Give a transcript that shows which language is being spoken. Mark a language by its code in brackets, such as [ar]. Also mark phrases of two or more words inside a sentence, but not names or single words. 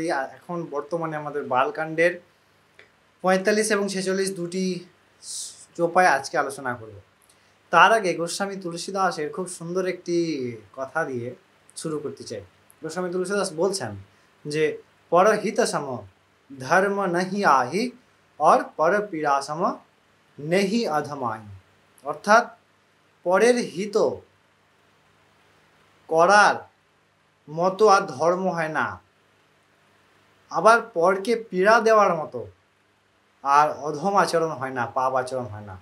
[bn] এখন বর্তমানে আমাদের বালকাণ্ডের 45 এবং 46 দুটি চৌপাই আজকে আলোচনা করব। তার আগে গোস্বামী তুলসীদাসের খুব সুন্দর একটি কথা দিয়ে শুরু করতে চাই। গোস্বামী তুলসীদাস বলছেন যে [awa] परहित सम धर्म नहि आहि और पर पीड़ा सम नेहि अधमाई। [bn] অর্থাৎ পরের হিত করার মতো আর ধর্ম হয় না, আবার পরকে পীড়া দেওয়ার মতো আর অধম আচরণ হয় না, পাপ আচরণ হয় না।